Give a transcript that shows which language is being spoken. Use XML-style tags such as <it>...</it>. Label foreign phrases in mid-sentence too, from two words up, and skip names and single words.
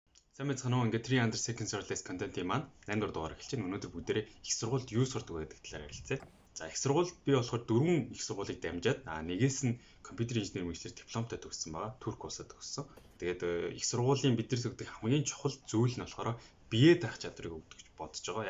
<mn>Сайн байцгаана уу. Ингээд 300</mn> <en>seconds or less content-</en> <mn>ийн маань 8 дугаар эхэлж байна. Өнөөдөр бүгдээрээ их сургуульд юу сурдаг вэ гэдэг талаар ярилцъя. За их сургуульд би болохоор 4 их сургуулийг дамжаад нэгээс нь компьютер инженери мэргэжлэр дипломтой төгссөн байгаа. Турк улсад төгссөн. Тэгээд их сургуулийн бид нар зөвдөг хамгийн чухал зүйл нь болохоор бие даах чадварыг өгдөг гэж бодож байгаа.</mn>